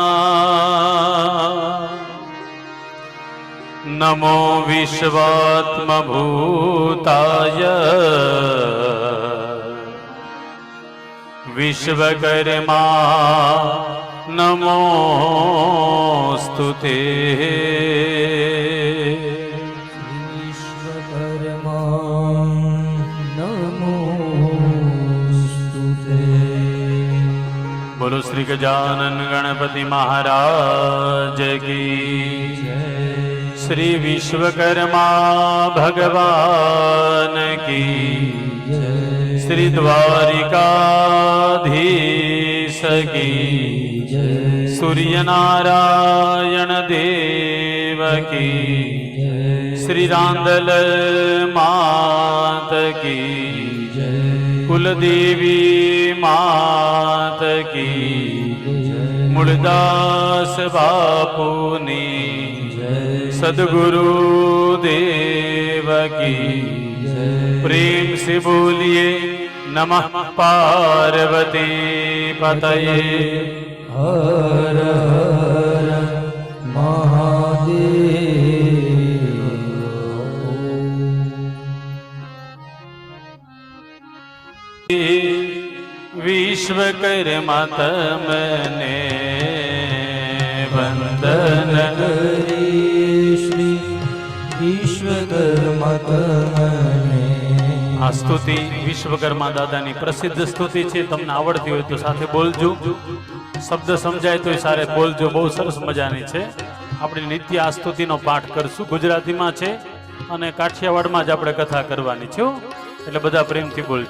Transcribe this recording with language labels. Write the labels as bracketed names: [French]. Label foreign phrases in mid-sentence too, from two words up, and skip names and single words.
[Sanskrit] नमो विश्वात्मभूताय विश्वकर्मा नमोस्तु ते। विश्वकर्मा नमोस्तु ते। [Hindi] बोलो श्री गजानन गणपति महाराज की जय। श्री विश्वकर्मा भगवान की जय। श्री द्वारिकाधीश की जय। सूर्य नारायण देव की जय। श्री रांदल मात की जय। कुलदेवी मात की जय। मुरदास बापूनी सद्गुरु देव की जय। प्रेम से बोलिए [Sanskrit] नमः पार्वती पतये [Hindi] हर हर महादेव। [Gujarati] વિશ્વકર્મા તમને વંદન કરીએ શ્રી વિશ્વકર્મા તમને। આ સ્તુતિ વિશ્વકર્મા દાદાની પ્રસિદ્ધ સ્તુતિ છે. તમને આવડતી હોય તો સાથે બોલજો, શબ્દ સમજાય તો સાથે બોલજો. બહુ સરસ મજાની છે. આપણે નિત્ય આ સ્તુતિનો પાઠ કરશું. ગુજરાતીમાં છે અને કાઠિયાવાડમાં જ આપણે કથા કરવાની છે, એટલે બધા પ્રેમથી બોલજો.